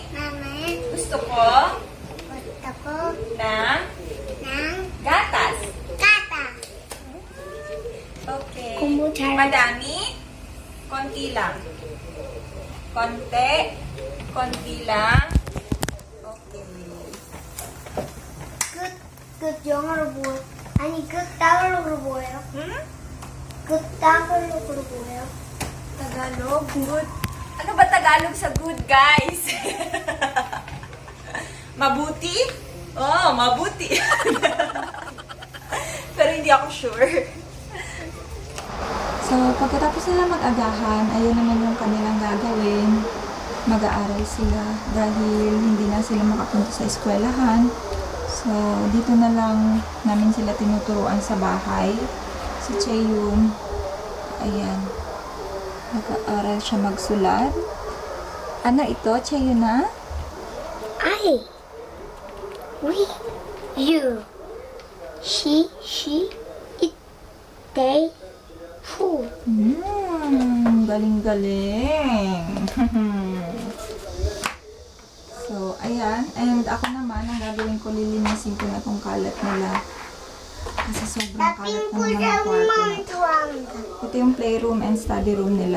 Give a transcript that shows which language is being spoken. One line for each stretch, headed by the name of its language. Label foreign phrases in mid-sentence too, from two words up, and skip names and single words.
Filipino: Mami. Gusto ko Gusto ko ng ng gatas. kata. Okay. Kutsara. Madami? Konti lang. Konti. Konti lang. Okay.
Korean: 끝 영어로 뭐 아니 끝 따글로그로 뭐예요? Hmm? 끝 따글로그로 뭐예요?
English: Tagalog? Good.
Filipino: Ano ba Tagalog sa good, guys? Mabuti? Oh, mabuti. Pero hindi ako sure. So, pagkatapos nila mag-agahan, ayun naman yung kanilang gagawin. Mag-aaral sila dahil hindi na sila makapunta sa eskwelahan. So, dito na lang namin sila tinuturuan sa bahay. Si Cheyun, ayan, nag-aaral siya magsulat. Ano ito, Cheyun na?
English: I, we, you, she, it, they, who.
Filipino: Galing-galing. So, ayan. And ako naman, ang gagawin ko, lilinisin ko na tong kalat nila. Kasi sobrang kalat ng mga kwarto na. Ito yung playroom and study room nila.